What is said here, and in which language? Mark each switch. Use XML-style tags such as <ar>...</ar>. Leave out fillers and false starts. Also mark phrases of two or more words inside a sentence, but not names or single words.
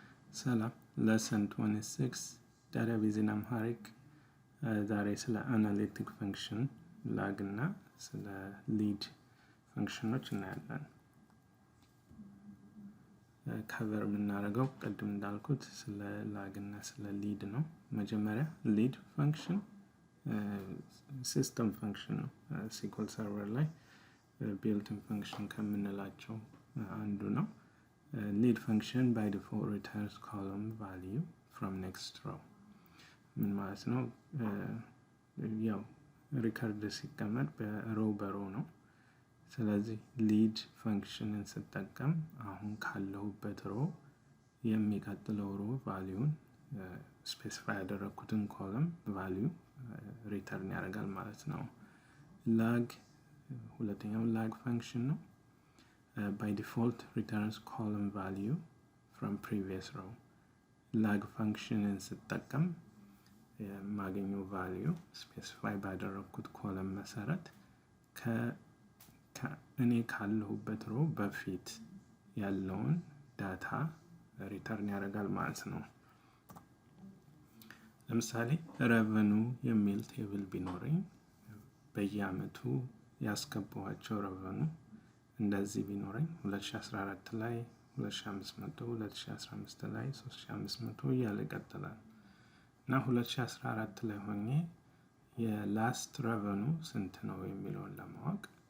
<en>Salam, lesson 26, database in Amharic.</en> <am>ዛሬ ስለ</am> <en>analytic function lag</en> <am>እና ስለ</am> <en>lead functionዎች</en> <am>እናያለን። cover የምናደርገው ቅድም እንዳልኩት ስለ lag እና ስለ lead ነው። መጀመሪያ</am> <en>lead function system function</en> <am>ነው። SQL server ላይ</am> <en>built-in function</en> <am>ከምንላቸው አንዱ ነው።</am> <en>lead function by default returns column value from next row.</en> <am>ምን ማለት ነው? ያው ሪከርድ ሲቀመጥ በሮው ነው። ስለዚህ</am> <en>lead functionን</en> <am>ስጠቀም አሁን ካለሁበት ሮው የሚቀጥለው</am> <en>row value specify</en> <am>ያደረኩትን</am> <en>column value return</en> <am>ያደርጋል ማለት ነው። lag ሁለተኛው</am> <en>lag function</en> <am>ነው.</am> <en>By default returns column value from previous row. lag function</en> <am>ስጠቀም የማገኘው</am> <en>value specify</en> <am>ባደረኩት ኮለም መሰረት እኔ ካለሁበት row በፊት ያለውን ዳታ ሪተርን ያደርጋል ማለት ነው። ለምሳሌ revenue የሚል ቴብል ቢኖረኝ በየአመቱ ያስገባዋቸው revenue እንደዚህ ቢኖረኝ 2014 ላይ 2500 2015 ላይ 3500 እያለ ይቀጥላል እና 2014 ላይ ሆኜ የላስት revenue ስንት ነው የሚለውን ለማወቅ</am>